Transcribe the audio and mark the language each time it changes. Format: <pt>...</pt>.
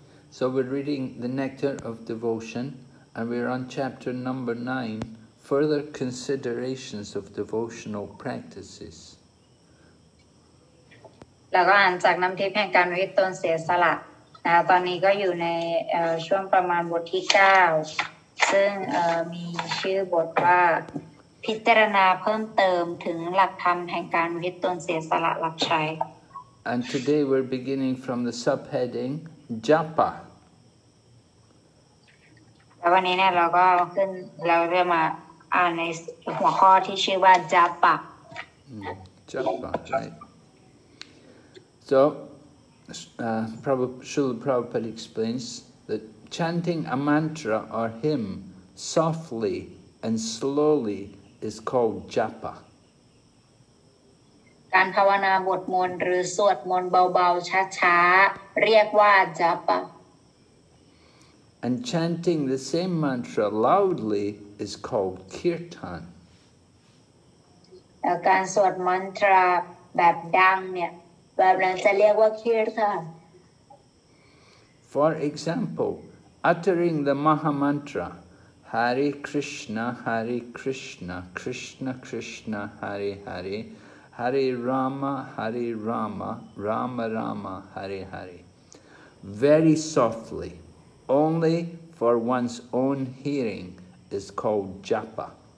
<en>So we're reading the Nectar of Devotion and we're on chapter number 9, further considerations of devotional practices.</en> <th>แล้วก็อ่านจากน้ำทิพย์แห่งการอุทิศตนเสียสละตอนนี้ก็อยู่ในช่วงประมาณบทที่9ซึ่งมีชื่อบทว่าพิจารณาเพิ่มเติมถึงหลักธรรมแห่งการอุทิศตนเสียสละรับใช้</th> <en>And today we're beginning from the subheading Japa.</en> <th>แล้ววันนี้เนี่ยเราจะมาอ่านในหัวข้อที่ชื่อว่า Japa.</th> <en>Japa, right? So, Srila Prabhupada explains that chanting a mantra or hymn softly and slowly is called japa.</en> <th>การภาวนาบทมนต์หรือสวดมนต์เบาๆช้าๆเรียกว่า japa.</th> <en>And chanting the same mantra loudly is called kirtan.</en> <th>การสวดมันตราแบบดังเนี่ยแบบนั้นจะเรียกว่า kirtan.</th> <en>For example, uttering the Maha Mantra Hare Krishna Krishna Krishna Hare Hare Hare Rama Rama Rama Hare Hare very softly, only for one's own hearing, is called japa.</en>